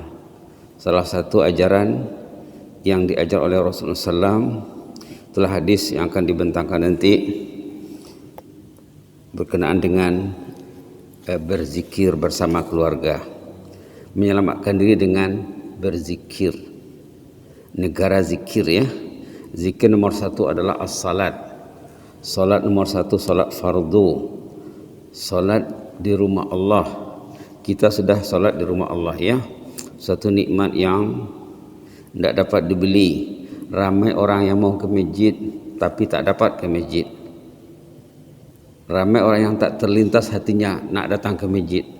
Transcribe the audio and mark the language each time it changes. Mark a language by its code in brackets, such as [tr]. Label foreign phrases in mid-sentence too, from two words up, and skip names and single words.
[ms] Salah satu ajaran yang diajar oleh Rasulullah SAW telah hadis yang akan dibentangkan nanti berkenaan dengan berzikir bersama keluarga, menyelamatkan diri dengan berzikir. Negara zikir ya. Zikir nomor satu adalah as-salat. Salat nomor satu salat fardu. Salat di rumah Allah. Kita sudah salat di rumah Allah ya. Satu nikmat yang tidak dapat dibeli. Ramai orang yang mau ke masjid tapi tak dapat ke masjid. Ramai orang yang tak terlintas hatinya nak datang ke masjid.